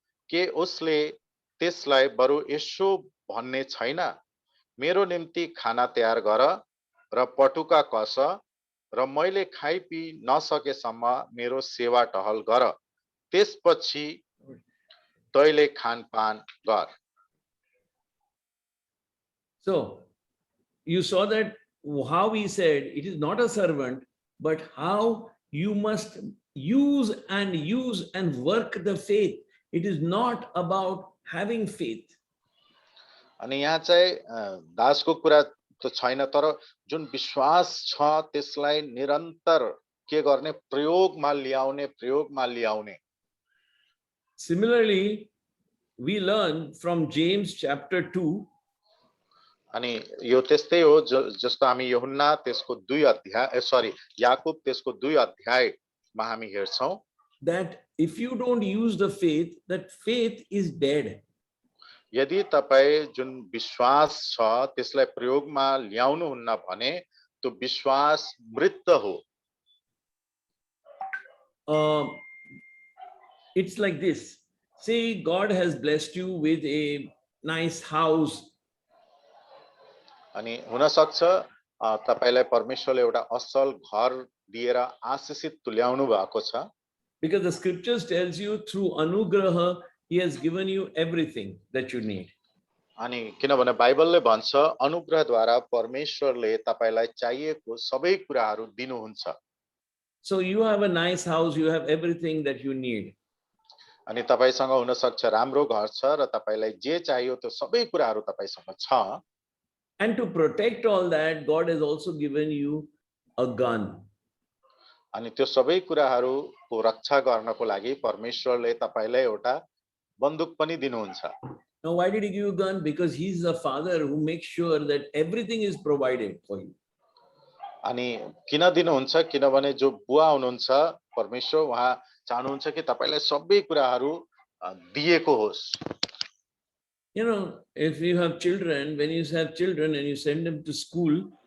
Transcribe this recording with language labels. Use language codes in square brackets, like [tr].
[ne] के उसले त्यसलाई बरु यसो भन्ने छैन, मेरो निम्ति खाना तयार गर र पटुका कस र मैले खाइपी नसकेसम्म मेरो सेवा टहल गर, त्यसपछि तैले खानपान गर। [en] So you saw that how he said it is not a servant, but how you must use and work the faith. It is not about having faith. [ne] अनि यहाँ चाहिँ दासको कुरा त छैन, तर जुन विश्वास छ त्यसलाई निरन्तर के गर्ने, प्रयोगमा ल्याउने। [en] Similarly, we learn from James chapter 2 [ne] अनि यो त्यस्तै हो जस्तो हामी यूहन्ना त्यसको 2 अध्याय याकूब त्यसको 2 अध्यायमा हामी हेर्छौं [en] that if you don't use the faith, that faith is dead. [ne] यदि तपाई जुन विश्वास छ त्यसलाई प्रयोगमा ल्याउनु हुन्न भने त्यो विश्वास मृत हो। [en] It's like this. Say God has blessed you with a nice house. [ne] अनि हुन सक्छ तपाईलाई परमेश्वरले एउटा असल घर दिएर आशीषित तुल्याउनु भएको छ। [en] Because the scriptures tells you through anugraha he has given you everything that you need. [ne] अनि किनभने बाइबलले भन्छ अनुग्रहद्वारा परमेश्वरले तपाईलाई चाहिएको सबै कुराहरू दिनुहुन्छ। [en] So you have a nice house, you have everything that you need. [ne] अनि तपाईसँग हुन सक्छ राम्रो घर छ र तपाईलाई जे चाहियो त्यो सबै कुराहरू तपाईसँग छ। [en] And to protect all that, God has also given you a gun. [ne] अनि त्यो सबै कुराहरूको रक्षा गर्नको लागि परमेश्वरले तपाईलाई एउटा बन्दुक पनि दिनुहुन्छ। [en] Now why did he give you a gun? Because he's the father who makes sure that everything is provided for you. [ne] अनि किन दिनुहुन्छ किनभने जो बुवा हुनुहुन्छ परमेश्वर उहाँ चाहनुहुन्छ कि तपाईलाई सबै कुराहरू दिएको होस्। [en] You know, if you have children, when you have children and you send them to school,